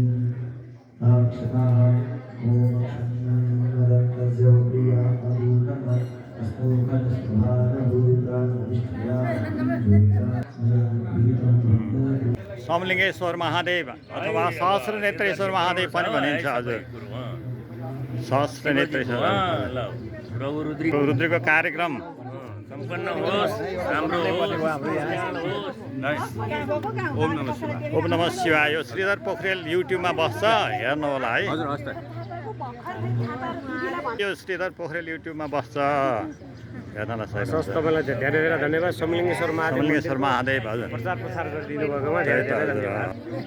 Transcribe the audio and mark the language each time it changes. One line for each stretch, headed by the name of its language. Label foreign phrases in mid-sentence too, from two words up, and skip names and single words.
Nepali: सोमलिङ्गेश्वर महादेव अथवा सहस्रनेत्रेश्वर महादेव पनि भनिन्छ। हजुर, सहस्रनेत्रेश्वर रुद्रको कार्यक्रम सम्पन्न होस्, राम्रो
Sanskrit: ओम नमः शिवाय।
Nepali: यो श्रीधर पोखरेल युट्युबमा बस्छ, हेर्नु होला है। यो श्रीधर पोखरेल युट्युबमा बस्छ, हेर्नलाई सही। तपाईँलाई धेरै धेरै धन्यवाद। सोमलिङ्गेश्वर महादेव हजुर प्रचार प्रसार गरिदिनु भएकोमा धेरै धेरै धन्यवाद।